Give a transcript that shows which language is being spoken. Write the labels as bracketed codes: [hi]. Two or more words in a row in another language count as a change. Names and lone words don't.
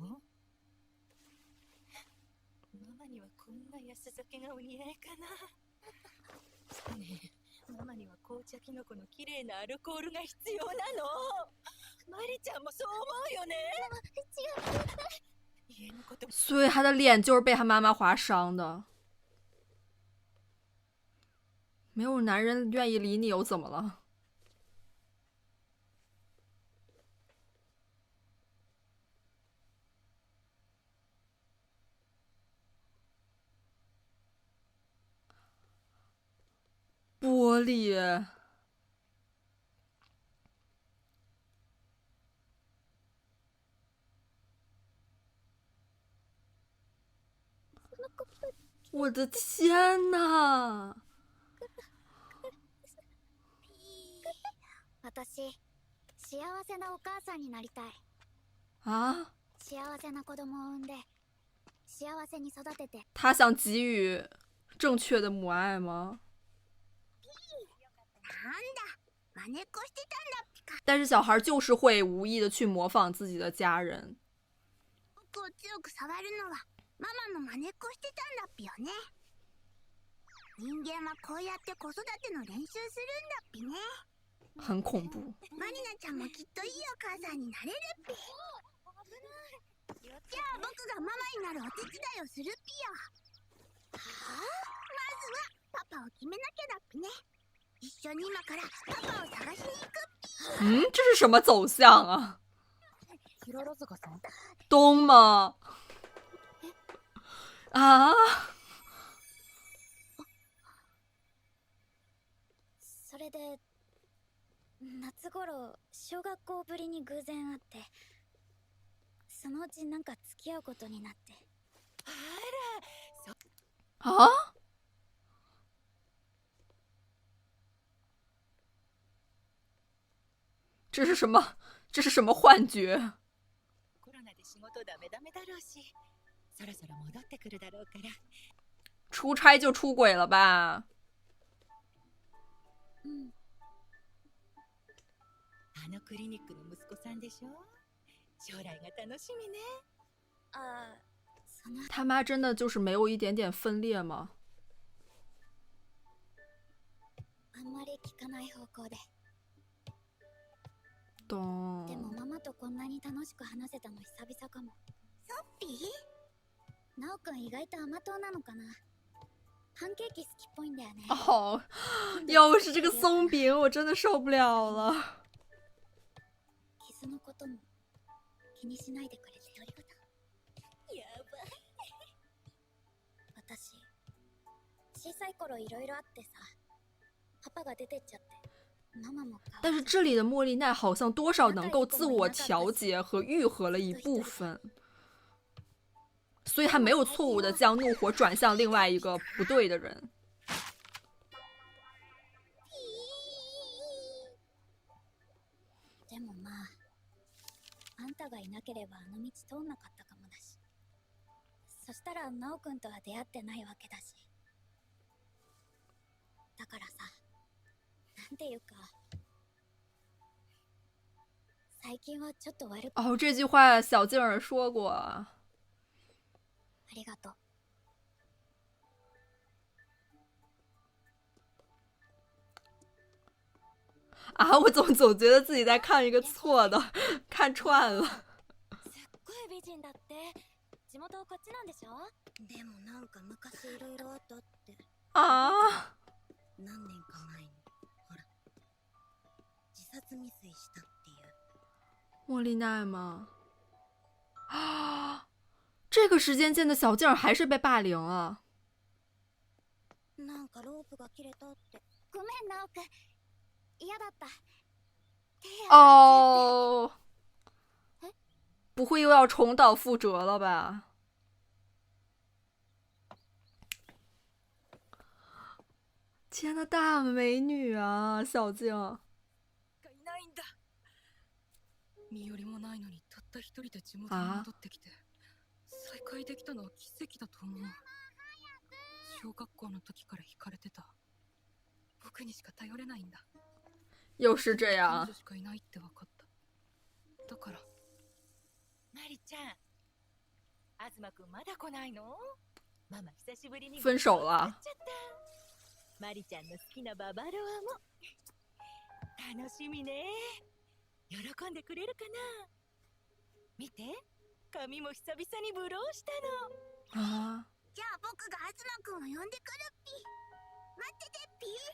[ja] ママにはこんな安酒がお似合いかな。ねえ、ママには紅茶キノコの綺麗なアルコールが必要なの。マリちゃんもそう思うよね。違う。 [zh] 所以他的脸就是被他妈妈划伤的。没有男人愿意理你又怎么了？玻璃。我的天哪！ [ja] 私、幸せなお母さんになりたい。 [zh] 啊？ [ja] 幸せな子供を産んで、幸せに育てて。 [zh] 他想给予正确的母爱吗？但是小孩就是会无意的去模仿自己的家人。 [ja] ママの真似っこしてたんだっぴよね。人間はこうやって子育ての練習するんだっぴね。 [zh] 很恐怖。 [ja] マリナちゃんもきっといいお母さんになれるっぴ。じゃあ僕がママになるお手伝いをするっぴよ。はあ？まずはパパを決めなきゃだっぴね。一緒に今からパパを探しに行くっぴ。 [zh] 这是什么走向啊？ [ja] ヒロロズガさん？ [zh] 东吗？ 啊， [ja] それで夏頃小学校ぶりに偶然会って、そのうちなんか付き合うことになって。 [zh] 啊，这是什么？这是什么幻觉？ [ja] コロナで仕事ダメダメだろうし、そろそろ戻ってくるだろうから。 [zh] 出差就出轨了吧？ [ja] うん。あのクリニックの息子さんでしょ。将来が楽しみね。ああ、その [zh] 他妈真的就是没有一点点分裂吗？ [ja] あんまり聞かない方向で。で [zh] 懂。 [ja] もママとこんなに楽しく話せたの久々かも。ソッピー？ナオくん意外と甘党なのかな。パンケーキ好きっぽいんだよね。 [zh] 哦，又是这个松饼，我真的受不了了。 [ja] 傷のことも気にしないでくれてありがとう。やばい。私小さい頃いろいろあってさ、パパが出てっちゃって。 [zh] 但是这里的莫莉奈好像多少能够自我调节和愈合了一部分，所以她没有错误的将怒火转向另外一个不对的人。 [ja] でもまあ、あんたがいなければあの道通んなかったかもだし、そしたらナオくんとは出会ってないわけだし。だからさ、なんていうか、最近はちょっと悪く。 [zh] 哦，这句话小静儿说过。 [ja] ありがとう。 [zh] 啊，我总觉得自己在看一个错的，看串了。 [ja] すっごい美人だって。地元こっちなんでしょ？でもなんか昔いろいろあったって。 [zh] 啊。 [ja] 何年か前に、ほら、自殺未遂したっていう。 [zh] 莫莉奈吗？啊，这个时间线的小静还是被霸凌了。 [ja] なんかロープが切れたって。ごめんナオくん、嫌だった。 [zh] 哦，不会又要重蹈覆辙了吧？天呐，大美女啊，小静。 [ja] いないんだ。身寄りもないのにたった一人で地元に戻ってきて再会できたのは奇跡だと思う。小学校の時から惹かれてた。僕にしか頼れないんだ。 [zh] 又是这样。 [ja] 彼女しかいないって分かった。だから。マリちゃん、東くんまだ来ないの？ママ久しぶりに [zh] 分手了。 [ja] マリちゃんの好きなババロアも楽しみね。喜んでくれるかな。見て、髪も久々にブローしたの。 [zh] 啊， [ja] じゃあ僕が東くんを呼んでくるっぴ。待っててっぴ。